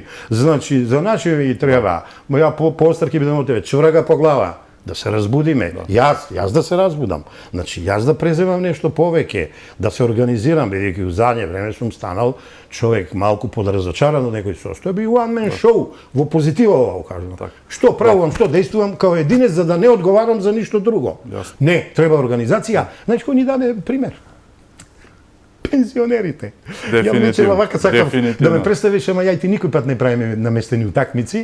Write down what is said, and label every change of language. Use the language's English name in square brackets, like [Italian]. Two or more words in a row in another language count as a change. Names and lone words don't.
[Macedonian] Значи, за нашиве и треба. Ја поостар ќе бидам од тебе, чврага по глава. Да се разбудиме. Јас да се разбудам. Значи, јас да преземам нешто повеќе, да се организирам, бидејќи у задње време сум станал човек малку подразочаран од некој состојби и [English] one man show, [Macedonian] во позитива ова кажам. Што правувам, што действувам као единец за да не одговарам за ништо друго. Не, треба организација. Значи, кој ни даде пример? Пензионерите. Ја вака сакав да ме представиш, ама ја и ти никој пат не правиме наместени утакмици.